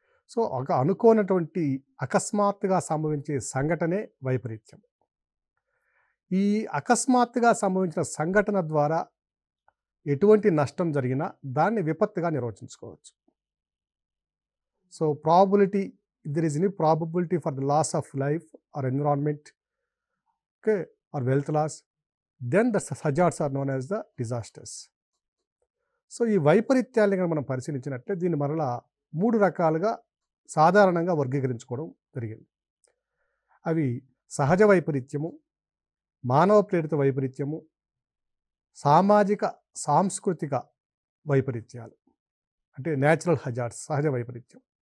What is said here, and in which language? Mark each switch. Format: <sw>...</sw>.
<te>So ఒక అనుకోనటువంటి అకస్మాత్తుగా సంభవించే సంఘటనే వైపరీత్యం. ఈ అకస్మాత్తుగా సంభవించిన సంఘటన ద్వారా ఎటువంటి నష్టం జరిగినా దాన్ని విపత్తుగా నిర్వచించుకోవచ్చు.</te> <en>So probability, there is any probability for the loss of life or environment, okay, or wealth loss, then the hazards are known as the disasters.</en> <te>So ఈ వైపరీత్యాలను కనుక మనం పరిశీలించినట్లే దీన్ని మరలా 3 రకాలుగా సాధారణంగా వర్గీకరించుకోవడం జరిగింది. అవి సహజ వైపరీత్యము, మానవ ప్రేరిత వైపరీత్యము, సామాజిక సాంస్కృతిక వైపరీత్యాలు అంటే న్యాచురల్ హజార్డ్స్, సహజ వైపరీత్యం.</te>